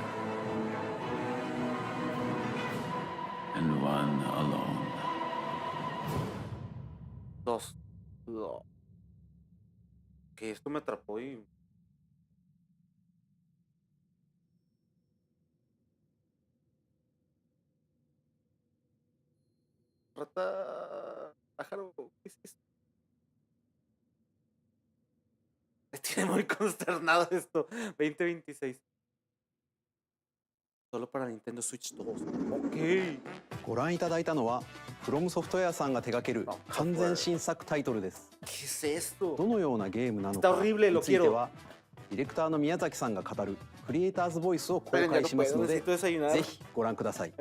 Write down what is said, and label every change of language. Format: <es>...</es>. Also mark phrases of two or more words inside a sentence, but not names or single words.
<en>and one alone.</en> <es>Dos. No. Que esto me atrapó y... Rata... Pájaro, ¿qué es esto? Me tiene muy consternado esto. 2026. Solo para Nintendo Switch 2. Ok.</es> <ja>ご覧いただいたのはフロムソフトウェアさんが手掛ける完全新作タイトルです。どのようなゲームなのかについてはディレクターの宮崎さんが語るクリエイターズボイスを公開しますので、ぜひご覧ください。</ja>